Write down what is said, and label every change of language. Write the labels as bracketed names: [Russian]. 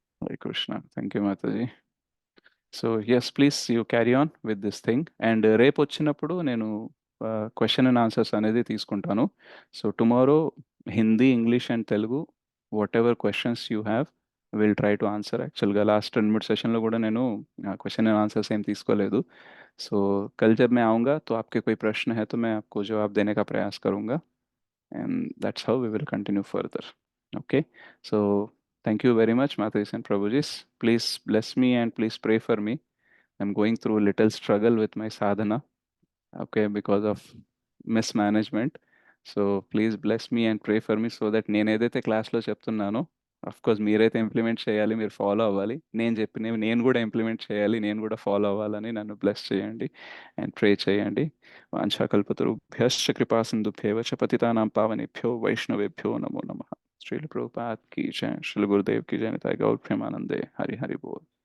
[English] Hare Krishna. Thank you Mataji. So yes please you carry on with this thing. [Telugu] And రేపు వచ్చినప్పుడు నేను question and answers అనేది తీసుకుంటాను. [English] So tomorrow Hindi, English and Telugu whatever questions you have will try to answer. [Telugu] యాక్చువల్గా last 2-3 సెషన్లో కూడా నేను question and answers ఏం తీసుకోలేదు. [Hindi] సో कल जब मैं आऊँगा तो आपके कोई प्रश्न है तो मैं आपको जवाब देने का प्रयास करूँगा, [English] and that's how we will continue further. Okay, so thank you very much Mataji and Prabhujis. Please bless me and please pray for me. I'm going through a little struggle with my sadhana, okay, because of mismanagement. So please bless me and pray for me so that [Telugu] నేను ఏదైతే క్లాస్లో చెప్తున్నానో course మీరైతే implement చేయాలి, మీరు follow అవ్వాలి, నేను చెప్పినవి నేను కూడా ఇంప్లిమెంట్ చేయాలి, నేను కూడా ఫాలో అవ్వాలని నన్ను బ్లెస్ చేయండి అండ్ ప్రే చేయండి. [Sanskrit] వాంఛాకల్పతరుభ్యశ్చ కృపా సింధుభ్యేవ చ పతితానాం పావనేభ్యో వైష్ణవేభ్యో నమో నమః. [Hindi] శ్రీల ప్రభుపాద్ की जय, श्रील गुरुदेव की जय, निताय गौर प्रेमानंदे, हरि हरि बोल.